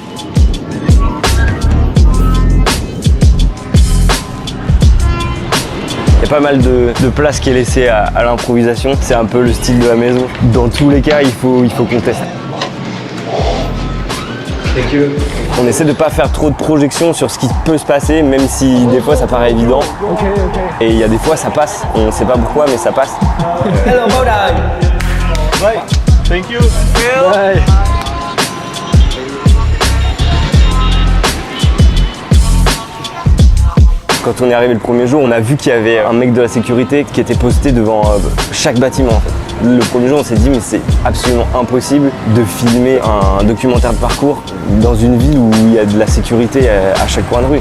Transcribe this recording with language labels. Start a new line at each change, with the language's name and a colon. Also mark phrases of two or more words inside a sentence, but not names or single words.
French: Il y a pas mal de place qui est laissée à l'improvisation. C'est un peu le style de la maison. Dans tous les cas, il faut qu'on teste. On essaie de ne pas faire trop de projections sur ce qui peut se passer, même si des fois ça paraît évident. Et il y a des fois ça passe. On ne sait pas pourquoi, mais ça passe.
English: Hello, Bodai. Bye. Thank you. Bye.
French: Quand on est arrivé le premier jour, on a vu qu'il y avait un mec de la sécurité qui était posté devant chaque bâtiment. En fait. Le premier jour, on s'est dit mais c'est absolument impossible de filmer un documentaire de parcours dans une ville où il y a de la sécurité à chaque coin de rue.